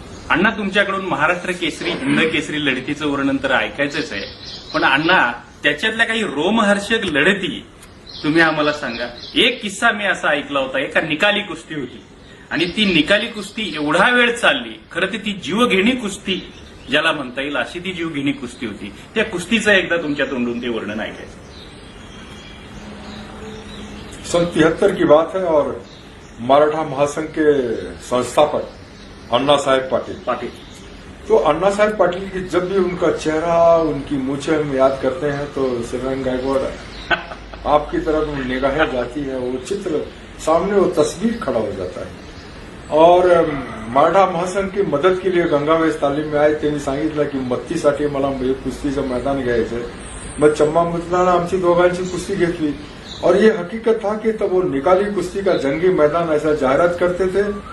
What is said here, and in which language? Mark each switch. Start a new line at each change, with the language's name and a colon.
Marathi: अण्णा तुमच्याकडून महाराष्ट्र केसरी, हिंद केसरी लढतीचं वर्णन तर ऐकायचंच आहे, पण अण्णा त्याच्यातल्या काही रोमहर्षक लढती तुम्ही आम्हाला सांगा. एक किस्सा मी असा ऐकला होता, एका निकाली कुस्ती होती आणि ती निकाली कुस्ती एवढा वेळ चालली. खरं ती जीवघेणी कुस्ती ज्याला म्हणता येईल अशी ती जीवघेणी कुस्ती होती. त्या कुस्तीचं एकदा तुमच्या तोंडून ते वर्णन ऐकायचं.
Hindi: सन 73 की बात है और मराठा महासंघ के संस्थापक अन्ना साहेब पाटिल. तो अन्ना साहेब पाटिल की जब भी उनका चेहरा, उनकी मूछें हम याद करते हैं तो श्रीरंग गायकवाड़ आपकी तरफ निगाहें जाती है. वो चित्र सामने, वो तस्वीर खड़ा हो जाता है. और मराठा महासंघ की मदत के लिए गंगावेश तालीम में आए.
Marathi: त्यांनी सांगितलं की मत्तीसाठी मला कुस्तीचं मैदान घ्यायचंय. मग चम्मा मुतलानं आमची दोघांची कुस्ती घेतली.
Hindi: और ये हकीकत था कि तब वो निकाली कुश्ती का जंगी मैदान ऐसा जाहिरात करते थे.